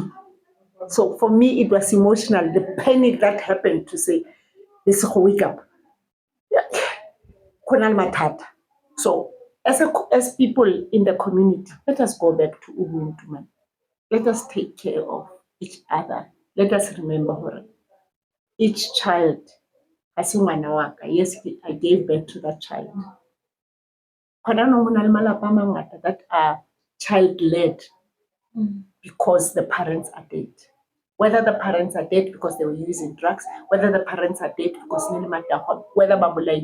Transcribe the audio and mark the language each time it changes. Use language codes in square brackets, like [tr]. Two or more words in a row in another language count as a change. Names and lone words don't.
[en] So for me, it was emotional, the panic that happened to say, Lesego, wake up. So as people in the community, let us go back to Ubuntu, man. Let us take care of each other. Let us remember her. Each child has [tn] ngwana wa ka. [en] Yes, I gave birth to that child. That are child-led because the parents are dead. Whether the parents are dead because they were using drugs, whether the parents are dead because whether babulai.